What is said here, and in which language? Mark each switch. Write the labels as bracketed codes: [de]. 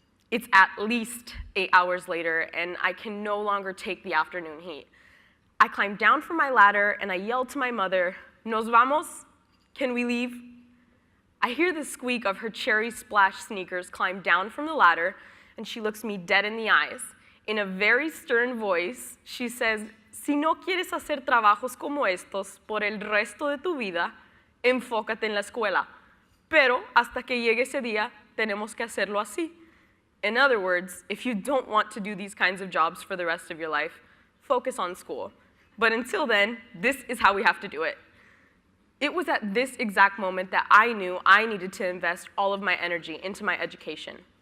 [en] It's at least 8 hours later, and I can no longer take the afternoon heat. I climb down from my ladder, and I yell to my mother, [es] "Nos vamos? [en] Can we leave?" I hear the squeak of her cherry splash sneakers climb down from the ladder, and she looks me dead in the eyes. In a very stern voice, she says, [es] "Si no quieres hacer trabajos como estos por el resto de tu vida, enfócate en la escuela. Pero hasta que llegue ese día, tenemos que hacerlo así." [en] In other words, if you don't want to do these kinds of jobs for the rest of your life, focus on school. But until then, this is how we have to do it. It was at this exact moment that I knew I needed to invest all of my energy into my education.